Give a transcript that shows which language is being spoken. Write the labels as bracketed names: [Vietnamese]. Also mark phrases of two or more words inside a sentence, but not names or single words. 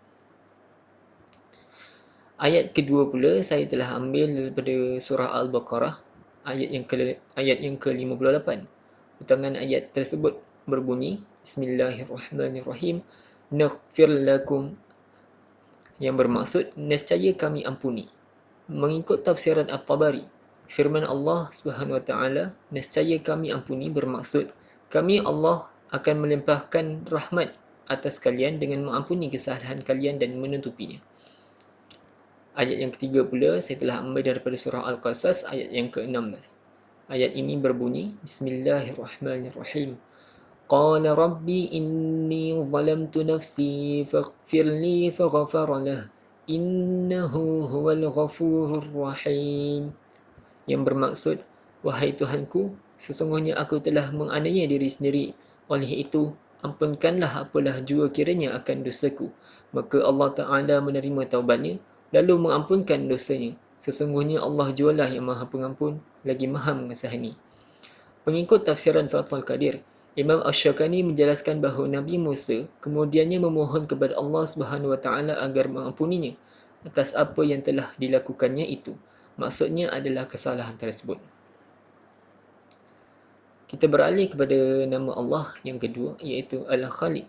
[Malay] Ayat kedua pula saya telah ambil daripada surah Al-Baqarah ayat yang ke-58. Potongan ayat tersebut berbunyi, Bismillahirrahmanirrahim, [Arabic] نغفر لكم, [Malay] yang bermaksud nescaya kami ampuni. Mengikut tafsiran At-Tabari, firman Allah [Arabic] سبحانه وتعالى, [Malay] nescaya kami ampuni bermaksud kami Allah akan melimpahkan rahmat atas kalian dengan mengampuni kesalahan kalian dan menutupinya. Ayat yang ketiga pula saya telah ambil daripada surah Al-Qasas ayat yang ke-16. Ayat ini berbunyi, Bismillahirrahmanirrahim. [Arabic] قال رب إني ظلمت نفسي فاغفر لي فغفر له إنه هو الغفور الرحيم. [Malay] Yang bermaksud, wahai Tuhanku, sesungguhnya aku telah menganiaya diri sendiri, oleh itu ampunkanlah apalah jua kiranya akan dosaku. Maka Allah Ta'ala menerima taubatnya lalu mengampunkan dosanya. Sesungguhnya Allah jualah yang Maha Pengampun lagi Maha Mengasihani. Pengikut tafsiran Fathul Qadir, Imam Ash-Shawqani menjelaskan bahawa Nabi Musa kemudiannya memohon kepada Allah [Arabic] سبحانه وتعالى [Malay] agar mengampuninya atas apa yang telah dilakukannya itu. Maksudnya adalah kesalahan tersebut. Kita beralih kepada nama Allah yang kedua, iaitu Al-Khaliq.